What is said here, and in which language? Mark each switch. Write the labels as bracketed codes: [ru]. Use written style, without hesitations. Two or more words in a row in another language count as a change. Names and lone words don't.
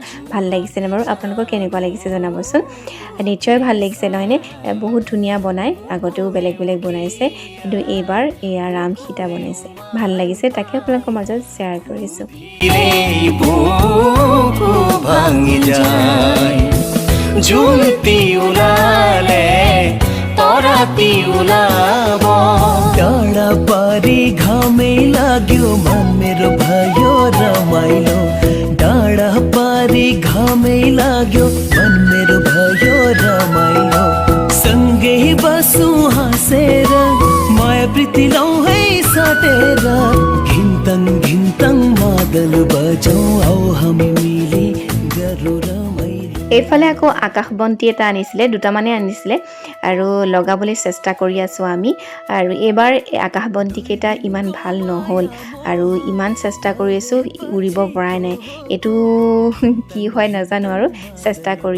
[as] ভাল লাগিছেনে বাৰু, আপোনালোকৰ কেনেকুৱা লাগিছে জনাবচোন। নিশ্চয় ভাল লাগিছে নহয়নে, বহুত ধুনীয়া বনায়, আগতেও বেলেগ বেলেগ বনাইছে, কিন্তু এইবাৰ এয়া ৰাম সীতা বনাইছে, ভাল লাগিছে, তাকে আপোনালোকৰ মাজত শ্বেয়াৰ কৰিছোঁ। জুলতি ওলালে তৰাতি ওলাব, ডাঁড়া পাৰি ঘামে [ne] लाग्यो मन मेरो भयो रमाइलो, लाग्यो मन मेरो भयो रमाइलो सँगै बसौँ हाँसेर माया प्रीति लौ है साटेर घिन्तङ घिन्तङ मादल बजाऊ आऊ हामी मिली गरौँ रमाइलो [as] এইফালে আকৌ আকাশবন্তি এটা আনিছিলে দুটামানে আনিছিলে আৰু লগাবলৈ চেষ্টা কৰি আছোঁ আমি আৰু এইবাৰ আকাশবন্তিকেইটা ইমান ভাল নহ'ল আৰু ইমান চেষ্টা কৰি আছোঁ উৰিব পৰাই নাই এইটো কি হয় নাজানো আৰু চেষ্টা কৰি